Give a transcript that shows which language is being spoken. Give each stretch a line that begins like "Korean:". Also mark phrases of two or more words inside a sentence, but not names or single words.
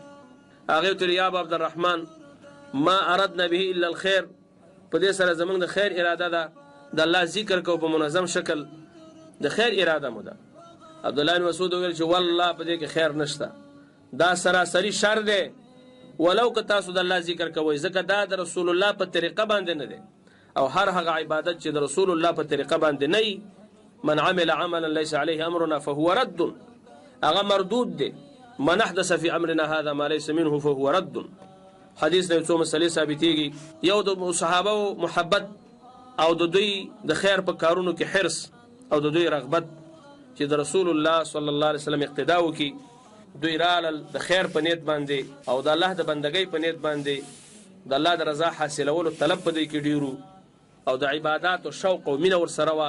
Pashto: هغې ورته
Arabic: یا ابا عبدالرحمن ما اردنا به الا الخیر،
Pashto: په دې سره زموږ د خیر اراده ده، د الله ذکر کوو په منظم شکل، د خیر اراده مو ده. عبدالله بن مسعود وویل چې والله په دې کې خیر نشته، دا سراسري شر دی. ولو که تاسو د الله ذکر کوئ، ځکه دا د رسول الله په طریقه باندې نه دی. او هر هغه عبادت چې د رسول الله په طریقه باندې نه وي،
Arabic: من عمل عملا ليس عليه امرنا فهو رد،
Pashto: هغه مردود دی.
Arabic: من احدث في امرنا هذا ما ليس منه فهو رد.
Pashto: حدیث نه څو مسلې ثابتېږي. یو د صحابه محبت او د دوی د خیر په کارونو کې حرص او د دوی رغبت چې د رسول الله
Arabic: صلی الله علیه وسلم
Pashto: اقتدا وکړي. دوی رالل د خیر په نیت باندې او د الله د بندګۍ په نیت باندې د الله د رضا حاصلولو طلب په دوی کې ډېرو او د عبادات او شوق او مینه ورسره وه.